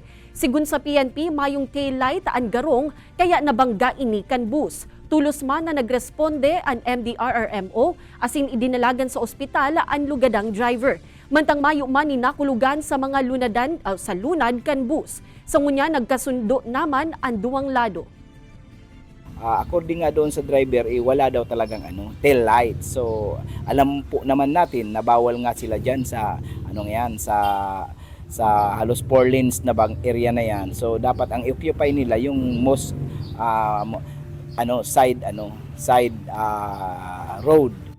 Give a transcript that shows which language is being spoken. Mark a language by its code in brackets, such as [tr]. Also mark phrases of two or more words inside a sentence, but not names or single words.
[bik] Sigun sa PNP, mayong taillight ang garong kaya nabangga ini kan bus. Tulos man na nagresponde ang MDRRMO asin idinalagan sa ospital ang lugadang driver. Mantang mayo man ni nakulugan sa mga lunadan sa lunad kan bus. Sa ngunya nagkasundo naman ang duwang lado. [tl] According nga doon sa driver, wala daw talagang tail light. So alam po naman natin na bawal nga sila diyan sa sa halos 4 lanes na bang area na yan. So dapat ang i-occupy nila yung [en] most side road.